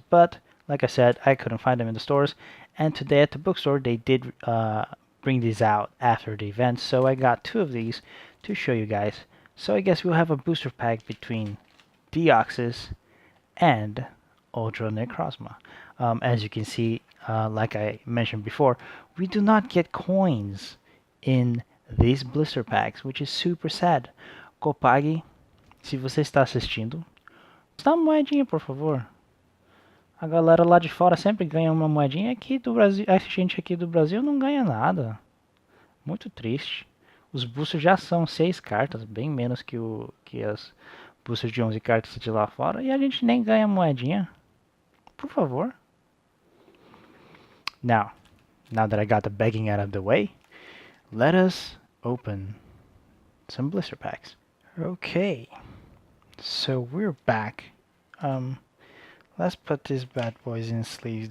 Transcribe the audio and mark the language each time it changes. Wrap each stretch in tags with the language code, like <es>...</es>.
<en>But like I said, I couldn't find them in the stores, and today at the bookstore they did bring these out after the event, so I got 2 of these to show you guys. So I guess we'll have a booster pack between Deoxys and Ultra Necrozma. As you can see, like I mentioned before, we do not get coins in these blister packs, which is super sad.</en> <pt>Copag, se você está assistindo, dá uma moedinha, por favor. A galera lá de fora sempre ganha uma moedinha. Aqui do Brasil, a gente aqui do Brasil não ganha nada. Muito triste. Os boosters já são 6 cartas, bem menos que as boosters de 11 cartas de lá fora, e a gente nem ganha moedinha. Por favor.</pt> <en>Now that I got the begging out of the way, let us open some blister packs. Okay, so we're back. Let's put these bad boys in sleeves.</en>